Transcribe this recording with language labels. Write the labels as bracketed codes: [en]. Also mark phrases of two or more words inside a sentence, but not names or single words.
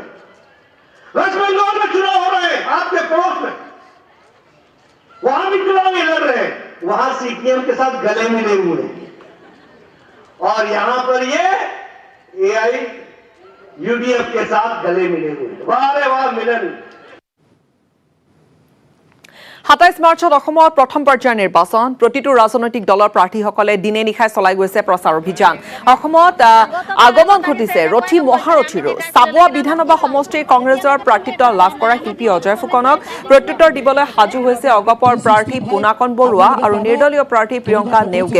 [hi] वेस्ट बंगाल में चुनाव हो रहे हैं, आपके पड़ोस में, वहां भी चुनाव ये लड़ रहे हैं, वहां सीपीएम के साथ गले मिले हुए हैं। और यहां पर ये एआईयूडीएफ के साथ गले मिले हुए हैं। वाह रे वाह मिलन। [as] 27 মাৰ্চত অসমত প্ৰথম পৰ্যায়ৰ নিৰ্বাচন। প্ৰতিটো ৰাজনৈতিক দলৰ প্ৰাৰ্থীসকলে দিনে নিশাই চলাই গৈছে প্ৰচাৰ অভিযান। অসমত আগমন ঘটিছে ৰথী মহাৰথীৰো। চাবুৱা বিধানসভা সমষ্টিৰ কংগ্ৰেছৰ প্ৰাৰ্থিত্ব লাভ কৰা শিল্পী অজয় ফুকনক প্ৰত্যুত্তৰ দিবলৈ সাজু হৈছে অগপৰ প্ৰাৰ্থী পুনাকন বৰুৱা আৰু নিৰ্দলীয় প্ৰাৰ্থী প্ৰিয়ংকা নেওগে।